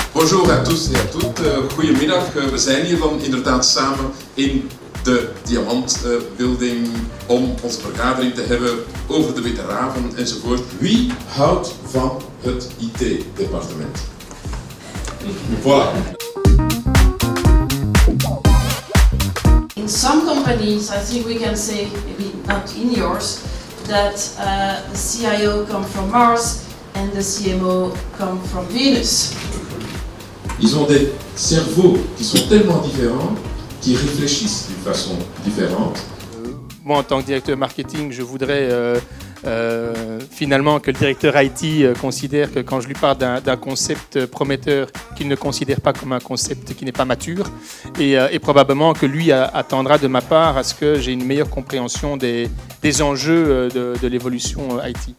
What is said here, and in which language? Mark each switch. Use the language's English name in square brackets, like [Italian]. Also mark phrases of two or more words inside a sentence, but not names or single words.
[French] Bonjour à tous et à toutes. [Dutch] Goedemiddag. We zijn hier dan inderdaad samen in de Diamant Building om onze vergadering te hebben over de witte raven enzovoort. Wie houdt van het IT-departement? [French] Voilà. [English] In some companies, I think we can say, maybe not in yours, that the CIO comes from Mars and the CMO comes from Venus. [French] Ils ont des cerveaux qui sont tellement différents qu'ils réfléchissent d'une façon différente. Moi, en tant que directeur marketing, je voudrais finalement que le directeur IT considère que quand je lui parle d'un concept prometteur, qu'il ne considère pas comme un concept qui n'est pas mature et probablement que lui attendra de ma part à ce que j'ai une meilleure compréhension des enjeux de l'évolution IT.